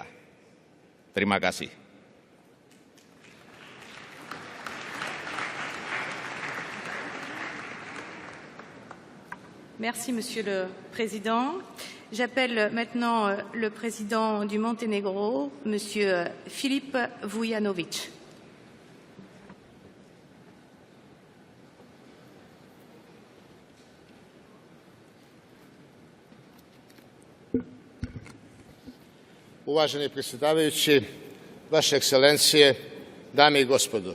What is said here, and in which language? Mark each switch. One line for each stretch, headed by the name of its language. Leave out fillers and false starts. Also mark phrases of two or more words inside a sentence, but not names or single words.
Indonesian: Terima kasih.
French: Merci, Monsieur le Président. J'appelle maintenant le Président du Monténégro, Monsieur Filip Vujanović.
Serbian: Uvaženi predsjedavajući, Vaše ekscelencije, dame i gospodo.